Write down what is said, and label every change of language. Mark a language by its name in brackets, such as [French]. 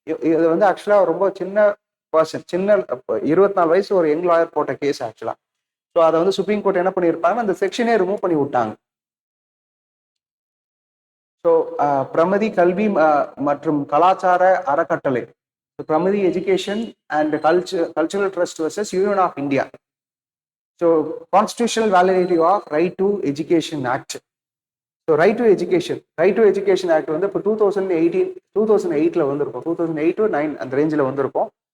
[Tamil] இது வந்து ஆக்சுவலா ரொம்ப சின்ன பர்சன், சின்ன 24 வயசு ஒரு யங் லாயர் போட்ட கேஸ் ஆக்சுவலா. ஸோ அதை வந்து சுப்ரீம் கோர்ட் என்ன பண்ணியிருப்பாங்க, அந்த செக்ஷனே ரிமூவ் பண்ணி விட்டாங்க. ஸோ பிரமதி கல்வி மற்றும் கலாச்சார அறக்கட்டளை, [English] Primary Education and Cultural Trust versus Union of India. So constitutional validity of Right to Education Act. [Tamil] So right to education act வந்து இப்போ 2008 வந்திருக்கும், 2008 to 9 அந்த ரேஞ்சில் வந்திருக்கும்.